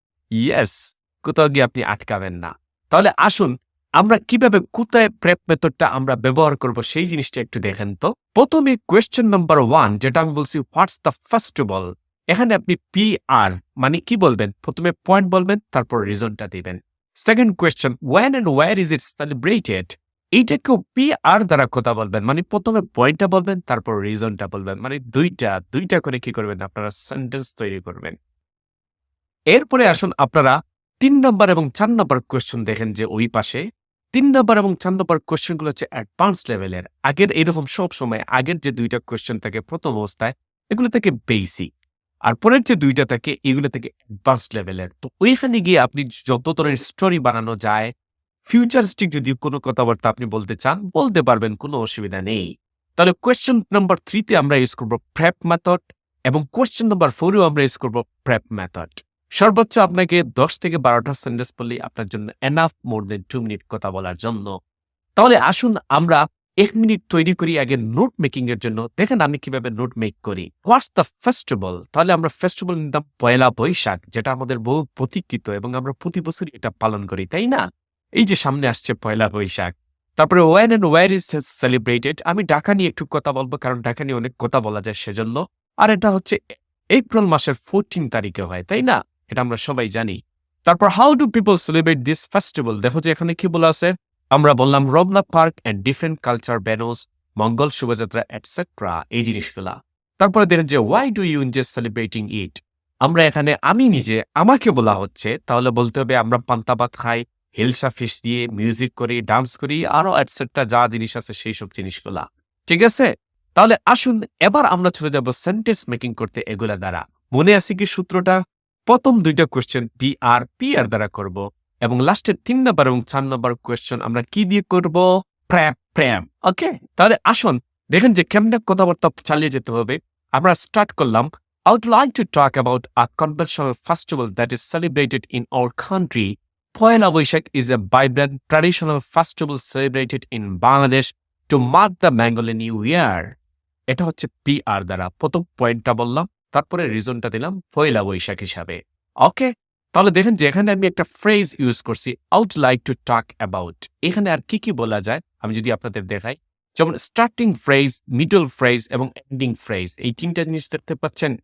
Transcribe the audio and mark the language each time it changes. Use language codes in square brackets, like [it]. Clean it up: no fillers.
[bn] Yes, কোথাও গিয়ে আপনি আটকাবেন না। তাহলে আসুন আমরা কিভাবে কোথায় প্রেপ মেথডটা আমরা ব্যবহার করব সেই জিনিসটা একটু দেখেন তো। প্রথমে কোয়েশ্চেন নাম্বার 1 যেটা আমি বলছি, হোয়াটস দ্য ফেস্টিভ্যাল? এখানে আপনি পি আর মানে কি বলবেন? প্রথমে পয়েন্ট বলবেন, তারপর রিজনটা দিবেন। Second question, [en] when and where is it celebrated? [bn] এইটাকেও P আর দ্বারা কথা বলবেন। মানে প্রথমে পয়েন্টটা বলবেন, তারপর রিজনটা বলবেন। মানে দুইটা করে কি করবেন? আপনারা সেন্টেন্স তৈরি করবেন। এরপরে আসুন আপনারা ৩ নাম্বার এবং ৪ নাম্বার কোয়েশ্চেন দেখেন যে ওই পাশে ৩ নাম্বার এবং ৪ নাম্বার কোয়েশ্চেন গুলো হচ্ছে অ্যাডভান্স লেভেলের। আগের এরকম সব সময় আগের যে ২টা কোয়েশ্চেন থাকে প্রথম অবস্থায়, এগুলো থেকে বেসিক। আর পরের যে ২টা থাকে এগুলো থেকে অ্যাডভান্স লেভেলের। তো ওইখানে গিয়ে আপনি যত ধরনের স্টোরি বানানো যায়, ফিউচারিস্টিক যদি কোনো কথাবার্তা আপনি বলতে চান, বলতে পারবেন, কোনো অসুবিধা নেই। তাহলে কোয়েশ্চেন নাম্বার 3 তে আমরা ইউজ করব প্রেপ মেথড এবং কোয়েশ্চেন নাম্বার 4 এও আমরা ইউজ করব প্রেপ মেথড। সর্বোচ্চ আপনাকে ১০ থেকে ১২টা সেন্টেন্স বললেই আপনার জন্য এনাফ মোর দেন 2 মিনিট কথা বলার জন্য। তাহলে আসুন আমরা ১ মিনিট তৈরি করি আগে নোট মেকিং এর জন্য। দেখেন আমি কিভাবে নোট মেক করি। What's the festival? তাহলে আমরা ফেস্টিভ্যাল নিতাম পয়লা বৈশাখ, যেটা আমাদের বহু প্রতীক্ষিত এবং আমরা প্রতি বছরই এটা পালন করি, তাই না? এই যে সামনে আসছে পয়লা বৈশাখ। তারপরে [en] when and where is it celebrated? [bn] আমি ঢাকা নিয়ে একটু কথা বলবো, কারণ ঢাকা নিয়ে অনেক কথা বলা যায় সেজন্য। আর এটা হচ্ছে এপ্রিল মাসের 14 তারিখে হয়, তাই না? এটা আমরা সবাই জানি। তারপর how do people celebrate this festival? দেখো যে এখানে কি বলা আছে। আমরা বললাম Ramna park and different culture ভেন্যুস, Mangal Shobhajatra etcetera, এই জিনিসগুলা। তারপরে দেখেন যে why do you enjoy celebrating ইট? আমরা এখানে আমি নিজে আমাকে বলা হচ্ছে, তাহলে বলতে হবে আমরা পান্তা ভাত খাই, হিলসা ফিশ দিয়ে মিউজিক করি, ডান্স করি, আরো এটসেট্রা যা জিনিস আছে সেই সব জিনিসগুলা। ঠিক আছে? তাহলে আসুন এবার আমরা চলে যাব সেন্টেন্স মেকিং করতে এগুলা দ্বারা। মনে আছে কি সূত্রটা? প্রথম ২টা কোয়েশ্চেন পি আর দ্বারা করব এবং লাস্টের ৩ নাম্বার এবং ৪ নাম্বার কোয়েশ্চেন আমরা কি দিয়ে করব? প্রেম। ওকে? তাহলে আসুন দেখেন যে কেমনে কথাবার্তা চালিয়ে যেতে হবে। আমরা স্টার্ট করলাম। [en] I would like to talk about a conventional festival that is celebrated in our country. Poila Boishak is a vibrant traditional festival celebrated in Bangladesh to mark the Bengali New Year. [bn] এটা হচ্ছে P আর দ্বারা প্রথম পয়েন্টটা বললাম, তারপরে রিজনটা দিলাম পয়লা বৈশাখ হিসাবে। ওকে? তাহলে দেখেন যে এখানে আমি একটা ফ্রেজ ইউজ করছি, [en] I would like to talk about। [bn] এখানে আর কি বলা যায় আমি যদি আপনাদের দেখাই, যেমন স্টার্টিং ফ্রেজ, মিডল ফ্রেজ এবং এন্ডিং ফ্রেজ, এই ৩টা জিনিস দেখতে পাচ্ছেন?